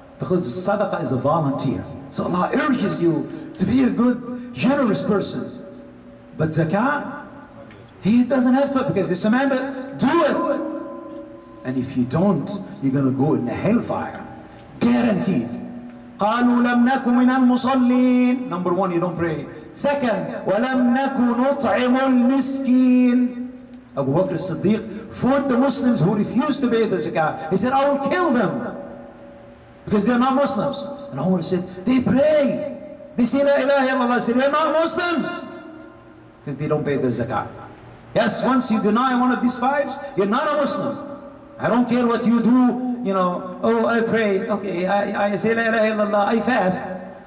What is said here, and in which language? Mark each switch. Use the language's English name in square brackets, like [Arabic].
[English] Because sadaqah is a volunteer. So Allah urges you to be a good, generous person. But zakah, he doesn't have to, because it's a man that do it. And if you don't, you're going to go in the hellfire. Guaranteed. [Arabic] قالوا لم نكن من المصلين. [English] Number one, you don't pray. Second, [Arabic] ولم نكن نطعم المسكين. [English] Abu Bakr as-Siddiq fought the Muslims who refused to pay the zakah. He said, I will kill them because they're not Muslims. And Umar said, they pray. They say La ilaha illallah. I said, they're not Muslims because they don't pay the zakah. Yes, once you deny one of these fives, you're not a Muslim. I don't care what you do, oh, I pray, okay, I say La ilaha illallah, I fast.